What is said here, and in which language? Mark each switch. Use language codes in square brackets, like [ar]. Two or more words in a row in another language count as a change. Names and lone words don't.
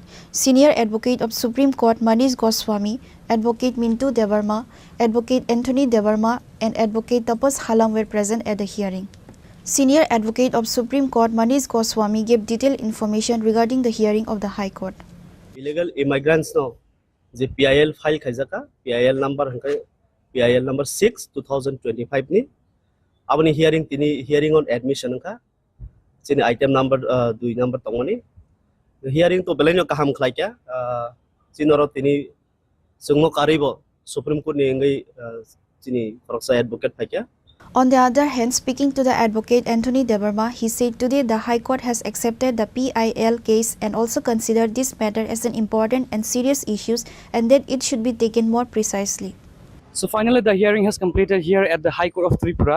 [en] Senior Advocate of Supreme Court Manish Goswami, Advocate Mintu Debarma, Advocate Anthony Debarma and Advocate Tapas Halam were present at the hearing. Senior Advocate of Supreme Court Manish Goswami gave detailed information regarding the hearing of the High Court. Illegal immigrants [trp] no the [en] PIL file [trp] khaijaka PIL number 6 2025 ni abani [en] hearing on admission [trp] ka chini [en] item number [trp] 2 number tongoni hearing to belenyo kaham khlaikya chinoro tini sungmo karibo Supreme Court ni ngai chini koroksa advocate phaikya. [en] On the other hand, speaking to the advocate Anthony Deverma, he said today the High Court has accepted the PIL case and also considered this matter as an important and serious issue and that it should be taken more precisely. So finally, the hearing has completed here at the High Court of Tripura.